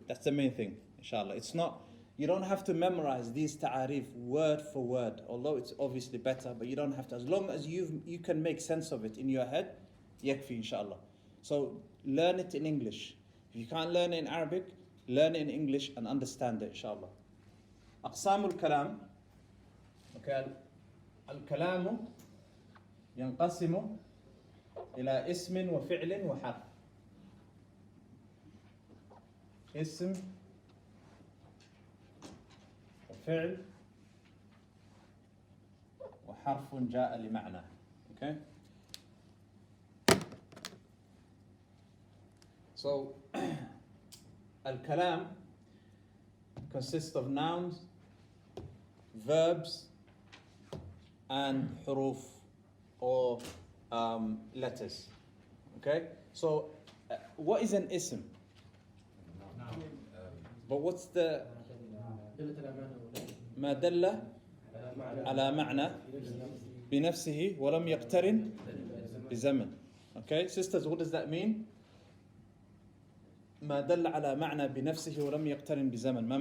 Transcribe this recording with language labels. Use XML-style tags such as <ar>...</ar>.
<en>That's the main thing, inshallah. It's not, you don't have to memorize these ta'arif word for word, although it's obviously better, but you don't have to. As long as you can make sense of it in your head, yakfi, inshallah. So learn it in English. If you can't learn it in Arabic, learn it in English and understand it, inshallah.</en> <ar>أقسام الكلام. Okay. الكلام ينقسم إلى اسم وفعل وحرف. اسم وفعل وحرف جاء لمعنى. Okay.</ar> <en>So الكلام consists of nouns, verbs, and huruf or letters. Okay? So what is an ism? But what's the</en> <ar>ما دل على معنى بنفسه ولم يقترن بزمن.</ar> <en>Okay, sisters, what does that mean?</en> <ar>ما دل على معنى بنفسه ولم يقترن بزمن.</ar>